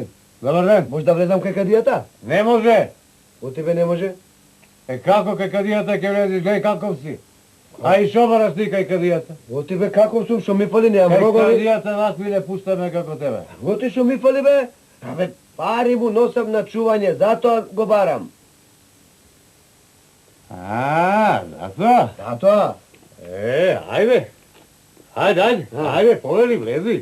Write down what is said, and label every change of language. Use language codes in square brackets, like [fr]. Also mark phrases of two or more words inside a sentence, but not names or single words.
[mk] Добар ден. Може да влезам кај кадијата? Не може. Од тебе не може? Како кај кадијата ќе влезеш, гледај каков си. А и шо бараш ти кај кадијата? Од тебе каков сум, шо ми фали, неам Кај рогови. кадијата вакви не пустаме како тебе. Оти шо ми фали, бе? Абе, Пари му носам на чување, зато го барам. А, зато? Zato? Ајде. Ајде, повели, влези.